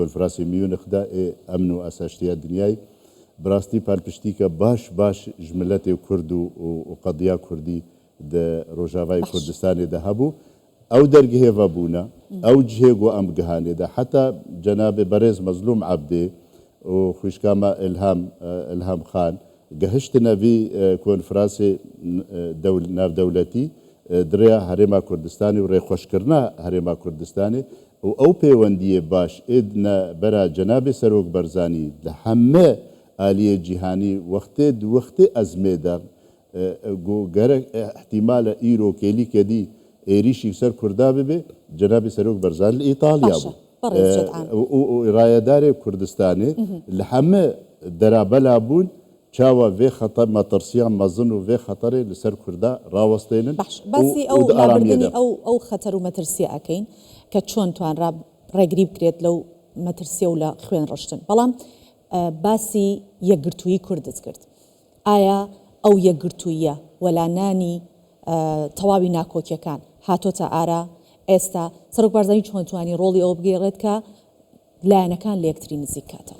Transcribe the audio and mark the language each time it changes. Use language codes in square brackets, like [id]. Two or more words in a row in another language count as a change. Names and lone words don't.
[ku] konferansê Mûnix de ê emn û asaştiya dinyayê bi rastî palpiştîke baş ji milletê Kurd û qediya Kurdî di Rojavayê Kurdistanê de hebû ew dergehê vebûne ew cihê got em gihanê de heta Cenabê Berêz Mezlûm Ebdê û xwîşka me İlham Xan گەهشتنە وی کۆنفرانسێ ناو دەولەتی دریا هەرێما کوردستانی و ڕێخۆشکردنا هەرێما کوردستانی و ئەو پەیوەندیە باش ئێدنە بەرە جەنابێ سەرۆک بەرزانی لە هەمێ ئالیە جیهانی وەختێ ئەزمێدا گەرە احتیمالە ئیرۆ کێلیکەدی ئێریشی سەر کووردا ببێ جەنابێ سەرۆک بەرزان لە ئیتالیا بوو ڕایەدارێ کوردستانی لە هەمێ دەرابەلا بوون چاوە vê xeter matirsiyan mezin û vê xeterê li ser Kurda rawestênin [ckb] باسی ئەو لابردنی ئەو خەتەر و مەترسیە ئەەکەین کە چۆن توانرا ڕێگری بکرێت لەو مەترسیە و لە خوێن ڕشتن بەڵام باسی یەکگرتووی کوردت کرد ئایا ئەو یەکگرتوویە وەلانانی تەواوی ناکۆکیەکان هاتۆتە ئارا ئێستا سەرۆک بەرزانی چۆن توانی ڕۆڵی ئەو بگێڕێت کە لایەنەکان لە یەکتری نزیک کاتەوە